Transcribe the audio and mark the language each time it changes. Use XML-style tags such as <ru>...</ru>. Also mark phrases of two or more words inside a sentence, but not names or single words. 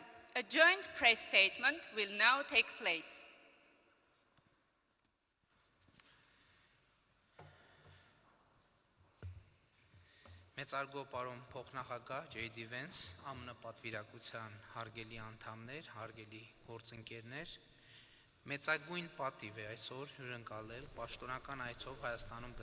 <en>A joint press statement will now take place.</en> <hy>Մեծարգո պարոն փոխնախագահ JD Vance, ԱՄՆ պատվիրակության հարգելի անդամներ, հարգելի գործընկերներ, մեծագույն պատիվ է այսօր հյուրընկալել պաշտոնական այցով Հայաստանում</hy>